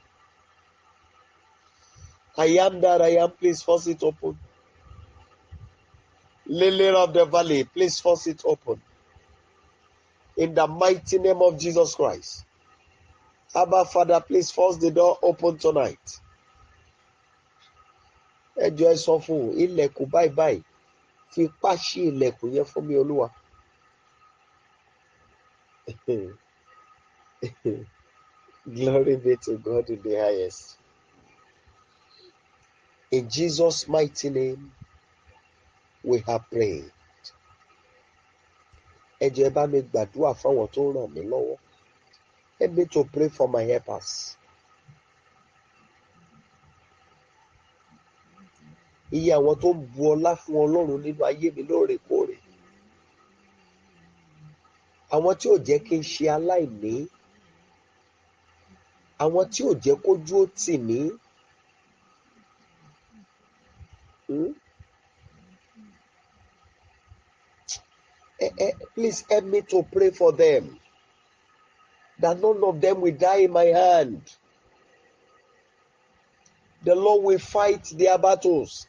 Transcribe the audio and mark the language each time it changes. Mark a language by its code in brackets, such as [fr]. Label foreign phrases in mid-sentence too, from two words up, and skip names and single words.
[en] I am that I am, please force it open. Lily of the valley, please force it open. In the mighty name of Jesus Christ. Abba, Father, please force the door open tonight. [yo] Ẹ jọ̀ọ́ ẹ sọ fún ilẹ̀kùn báyìí fi ipá ṣí ilẹ̀kùn yẹn fún mi Olúwa. [en] Glory be to God in the highest. In Jesus' mighty name, we have prayed. [yo] Ẹ jọ̀ọ́ ẹ bá mi gbàdúrà fáwọn tó ràn mí lọ́wọ́. [en] Help me to pray for my helpers. [yo] Iye àwọn tó ń bu ọlá fún Ọlọ́run nínú ayé mi lóòrèkóòrè. Àwọn tí ò jẹ́ kí n ṣe aláìní. Àwọn tí ò jẹ́ kójú ó tì mí. [en] Please help me to pray for them. That none of them will die in my hand. The Lord will fight their battles.